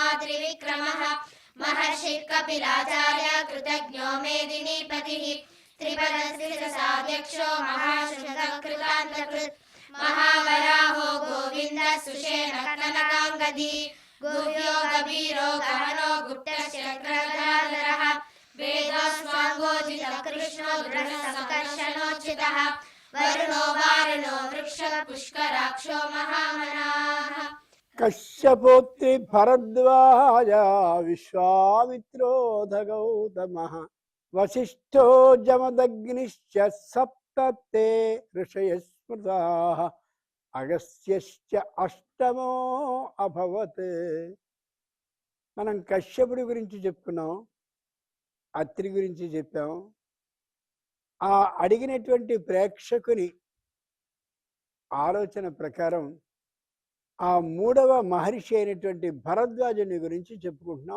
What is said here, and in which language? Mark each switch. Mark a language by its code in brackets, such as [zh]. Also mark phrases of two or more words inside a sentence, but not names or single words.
[sa] त्रिविक्रमः महर्षिः कपिलाचार्य कृतज्ञो मेदिनीपतिः त्रिपदस्थिरसाध्यक्षो महाशुभकृतान्तकृत् महावराहो गोविन्दः सुषेणः कनकाङ्गदी गुह्यो गभीरो गहनो गुप्तशङ्करधरः वेदोऽस्वाङ्गोजितः कृष्णो दृढसङ्कर्षणोचितः वरुणो वारुणो वृक्षः पुष्कराक्षो महामनाः कश्यपोत्रि भरद्वाज विश्वामित्रो गौतमः वसिष्ठो जमदग्निश्च सप्त ते ऋषयः स्मृताः అగస్త్యశ్చ అష్టమో అభవత్. [te] మనం కశ్యపుడి గురించి చెప్పుకున్నాం, అత్రి గురించి చెప్పాం. ఆ అడిగినటువంటి ప్రేక్షకుని ఆలోచన ప్రకారం ఆ మూడవ మహర్షి అయినటువంటి భరద్వాజుని గురించి చెప్పుకుంటున్నాం.